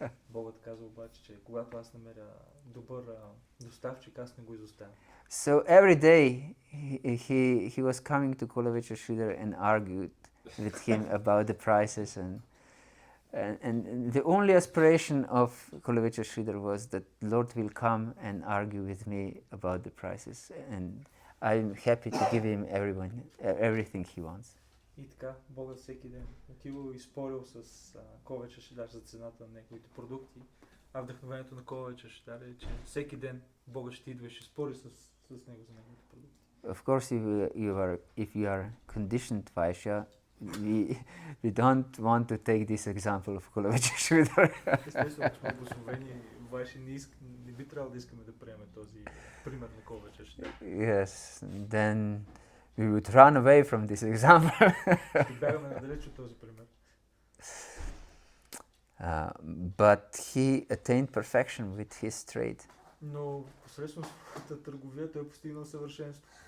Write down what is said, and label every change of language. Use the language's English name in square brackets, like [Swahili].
[Bulgarian] Богът казва обаче, че когато аз намеря добър доставчик, аз не го изоставям. [English] So every day he was coming to Kulavecha Sridhar and argued with him about the prices, and the only aspiration of Kulavecha Sridhar was that Lord will come and argue with me about the prices, and I'm happy to give him everything he wants. [Bulgarian] И така, Богът всеки ден отивал и спорил с Кулавеча Шридар за цената на неговите продукти, а вдъхновението на Кулавеча Шридар е, че всеки ден Богът ще идва и ще спори с него за неговите продукти. [English] Of course, if you are conditioned Vaishya, we don't want to take this example of Kulavecha Sridhar. [Bulgarian] Естествено, че сме благословени Вайши, не би трябвало да искаме да приемем този пример на Кулавеча Шридар. [English] Yes, then we would run away from this example. [Bulgarian] Ще бягаме надалеч от този пример. [English] But he attained perfection with his trade. [Bulgarian] Но посредством своята търговия той е постигнал съвършенство.